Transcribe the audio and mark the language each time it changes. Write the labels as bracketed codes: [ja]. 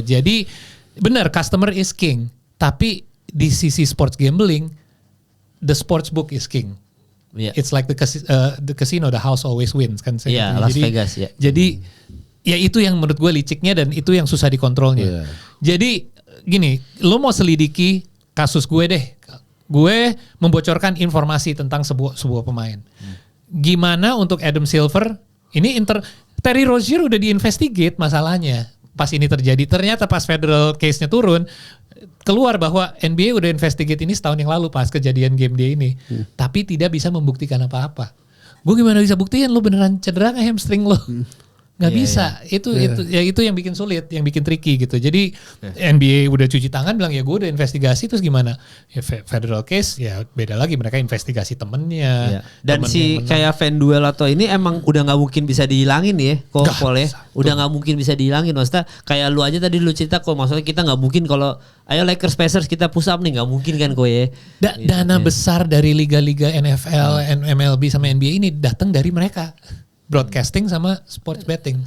[id] Jadi benar, [en] customer is king. [id] Tapi di sisi [en] sports gambling, the sports book is king. It's like the casino, the house always wins kan. [id] Las Vegas ya. Jadi ya itu yang menurut gue liciknya dan itu yang susah dikontrolnya. Jadi gini, lo mau selidiki kasus gue deh. Gue membocorkan informasi tentang sebuah pemain. Gimana untuk Adam Silver? Terry Rozier udah diinvestigate masalahnya. Pas ini terjadi, ternyata pas federal case-nya turun, keluar bahwa NBA udah investigate ini setahun yang lalu pas kejadian game day ini. Tapi tidak bisa membuktikan apa-apa. Gue gimana bisa buktiin lo beneran cedera nggak hamstring lo? Nggak bisa. Itu yang bikin sulit, yang bikin tricky gitu. Jadi NBA udah cuci tangan bilang ya gue udah investigasi, terus gimana? Ya federal case ya beda lagi, mereka investigasi temennya. Dan si kayak FanDuel atau ini emang udah nggak mungkin bisa dihilangin ya, kok Paul ya. Udah nggak mungkin bisa dihilangin. Maksudnya kayak lu aja tadi lu cerita kok, maksudnya kita nggak mungkin kalau ayo Lakers Pacers kita push up nih, nggak mungkin kan kok ya. Dana besar dari liga-liga NFL, MLB sama NBA ini datang dari mereka. Broadcasting sama sports betting.